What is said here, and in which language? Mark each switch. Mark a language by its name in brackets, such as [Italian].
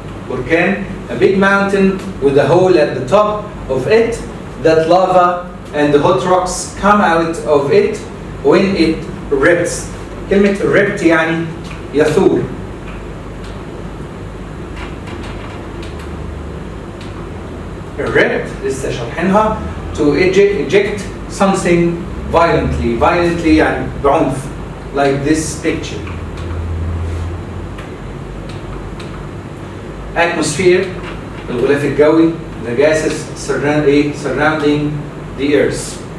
[English] بركان, a big mountain with a hole at the top of it that lava and the hot rocks come out of it when it erupts. [Arabic] كلمة erupt يعني يثور. [English] Erupt [Arabic] لسه شرحينها, [English] to eject something violently [Arabic] يعني بعنف. [English] like this picture. Atmosphere, الغلاف الجوي, the gases surrounding the earth.